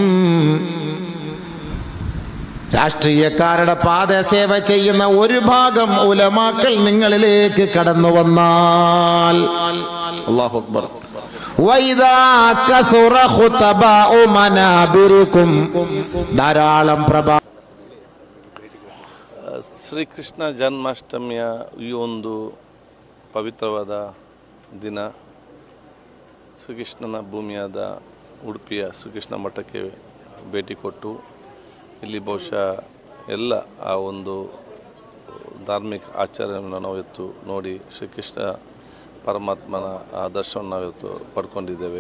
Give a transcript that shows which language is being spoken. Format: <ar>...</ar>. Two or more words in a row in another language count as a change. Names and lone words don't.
<ml>രാഷ്ട്രീയക്കാരുടെ പാദസേവ ചെയ്യുന്ന ഒരു ഭാഗം ഉലമാക്കൾ നിങ്ങളിലേക്ക് കടന്നു വന്നാൽ,</ml> <ar>الله أكبر، وإذا كثر خطباء منابركم,</ar> <ml>ധാരാളം</ml> <kn>ಶ್ರೀಕೃಷ್ಣ ಜನ್ಮಾಷ್ಟಮಿಯ ಈ ಒಂದು ಪವಿತ್ರವಾದ ದಿನ ಶ್ರೀಕೃಷ್ಣನ ಭೂಮಿಯಾದ ಉಡುಪಿಯ ಶ್ರೀಕೃಷ್ಣ ಮಠಕ್ಕೆ ಭೇಟಿ ಕೊಟ್ಟು ಇಲ್ಲಿ ಬಹುಶಃ ಎಲ್ಲ ಆ ಒಂದು ಧಾರ್ಮಿಕ ಆಚರಣೆಯನ್ನು ನಾವು ಇವತ್ತು ನೋಡಿ ಶ್ರೀಕೃಷ್ಣ ಪರಮಾತ್ಮನ ಆ ದರ್ಶನ ನಾವು ಇವತ್ತು ಪಡ್ಕೊಂಡಿದ್ದೇವೆ.</kn>